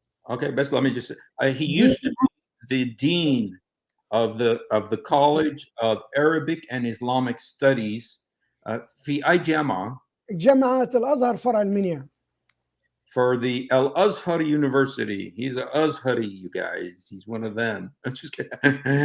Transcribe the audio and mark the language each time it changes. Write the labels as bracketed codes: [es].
[en] Okay, best let me just say, he used to be the dean of the College of Arabic and Islamic Studies [ar] في أي جامعة؟ جامعة الأزهر فرع المنيا. [en] For the Al Azhar University. He's an Azhari, you guys. He's one of them. I'm just kidding.